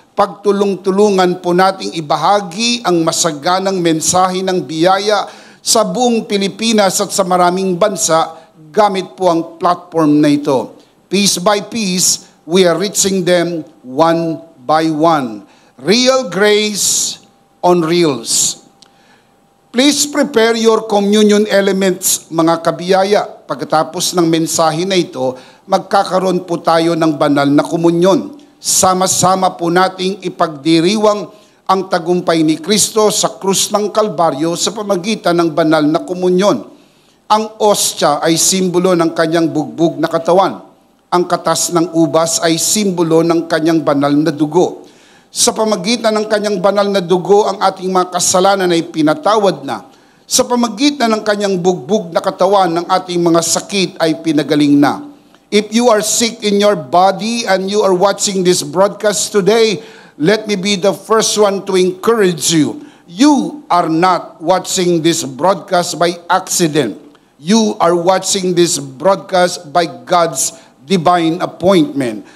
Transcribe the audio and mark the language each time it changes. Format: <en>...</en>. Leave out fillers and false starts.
<tl>Pagtulong-tulungan po nating ibahagi ang masaganang mensahe ng biyaya sa buong Pilipinas at sa maraming bansa gamit po ang platform na ito.</tl> <en>Piece by piece, we are reaching them one by one. Real Grace on Reels. Please prepare your communion elements,</en> <tl>mga kabiyaya. Pagkatapos ng mensahe na ito, magkakaroon po tayo ng banal na komunyon. Sama-sama po nating ipagdiriwang ang tagumpay ni Kristo sa krus ng Kalbaryo sa pamagitan ng banal na komunyon. Ang ostya ay simbolo ng kanyang bugbog na katawan. Ang katas ng ubas ay simbolo ng kanyang banal na dugo. Sa pamagitan ng kanyang banal na dugo, ang ating mga kasalanan ay pinatawad na. Sa pamagitan ng kanyang bugbog na katawan, ng ating mga sakit ay pinagaling na.</tl> <en>If you are sick in your body and you are watching this broadcast today, let me be the first one to encourage you. You are not watching this broadcast by accident. You are watching this broadcast by God's divine appointment.</en>